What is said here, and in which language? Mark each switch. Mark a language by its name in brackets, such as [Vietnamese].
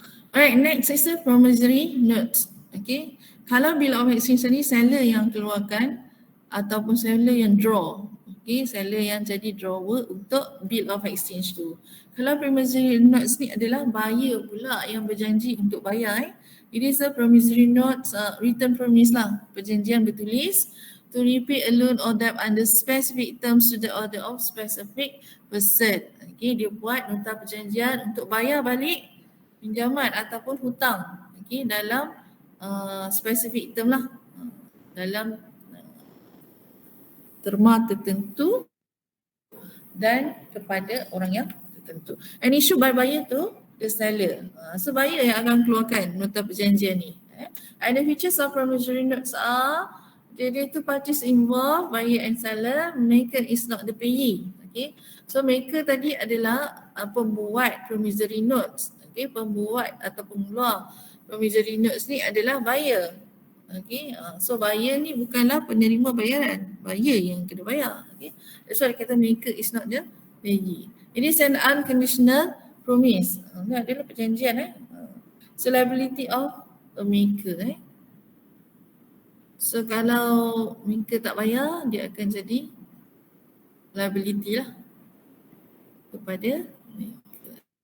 [English] Alright, next is the promissory notes. Okay, [Malay] kalau bill of exchange ni seller yang keluarkan, ataupun seller yang draw. Okay, seller yang jadi drawer untuk bill of exchange tu. Kalau promissory notes ni adalah buyer pula yang berjanji untuk bayar. [English] It is a promissory notes, written promise lah, [Malay] perjanjian bertulis [English] to repay a loan or debt under specific terms to the order of specific person. [Malay] Okay, dia buat nota perjanjian untuk bayar balik pinjaman ataupun hutang. Okay, dalam [English] specific term [Malay] lah, dalam terma tertentu dan kepada orang yang tertentu. [English] And issued by buyer to the seller. [Malay] So buyer yang akan keluarkan nota perjanjian ni. [English] And the features of promissory notes are the two parties involved, buyer and seller. Maker is not the payee. Okay. [Malay] So maker tadi adalah pembuat promissory notes. Okay, pembuat atau pengeluar promissory notes ni adalah buyer. Okay, so buyer ni bukanlah penerima bayaran, buyer yang kena bayar. [English] Okay, that's why [Malay] kata [English] maker is not the payee. It is an unconditional promise. [Malay] Ini adalah perjanjian. [English] So liability of a maker. [Malay] So kalau maker tak bayar, dia akan jadi liability lah kepada maker.